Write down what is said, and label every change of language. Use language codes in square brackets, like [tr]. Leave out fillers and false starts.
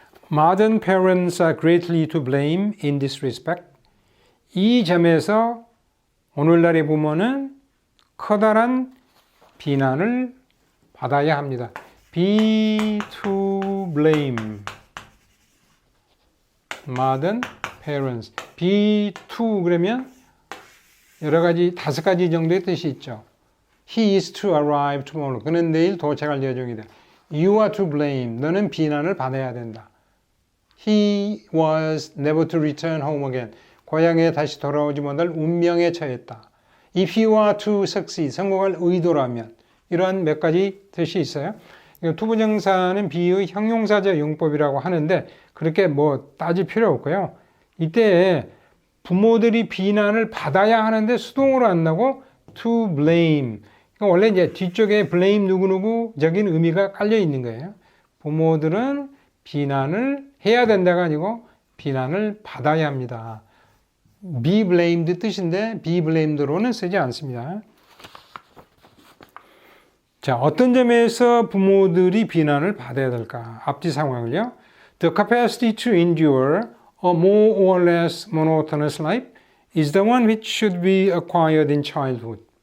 [en] Modern parents are greatly to blame in this respect. [ko] 이 점에서 오늘날의 부모는 커다란 비난을 받아야 합니다. [en] be to blame. modern parents. [ko] be to 그러면 여러 가지, 5가지 정도의 뜻이 있죠. [en] He is to arrive tomorrow. [ko] 그는 내일 도착할 예정이다. [en] You are to blame. [ko] 너는 비난을 받아야 된다. [en] He was never to return home again. [ko] 고향에 다시 돌아오지 못할 운명에 처했다. [en] If you are to succeed. [ko] 성공할 의도라면. 이러한 몇 가지 뜻이 있어요. 투부정사는 be의 형용사적 용법이라고 하는데 그렇게 뭐 따질 필요 없고요. 이때 부모들이 비난을 받아야 하는데 수동으로 안 나고 to blame. 그러니까 원래 이제 뒤쪽에 blame 누구누구적인 의미가 깔려 있는 거예요. 부모들은 비난을 해야 된다가 아니고 비난을 받아야 합니다. be blamed 뜻인데 be blamed로는 쓰지 않습니다. 자, 어떤 점에서 부모들이 비난을 받아야 될까? 앞뒤 상황을요. [en] The capacity to endure a more or less monotonous life is the one which should be acquired in childhood.